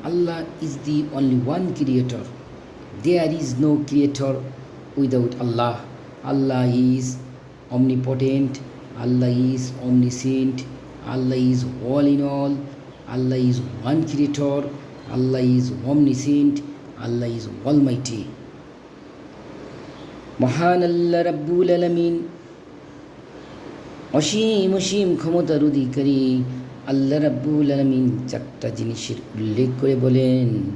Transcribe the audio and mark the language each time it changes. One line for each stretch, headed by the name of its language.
English: Allah is the only one creator, there is no creator without Allah. Allah is omnipotent, Allah is omniscient, Allah is all in all, Allah is one creator, Allah is omniscient, Allah is almighty.
Bangla: মহান আল্লাহ রাব্বুল আলামিন অসীম অসীম ক্ষমতার অধিকারী আল্লাহ রাব্বুল আলামিন চারটা জিনিসের উল্লেখ করে বলেন।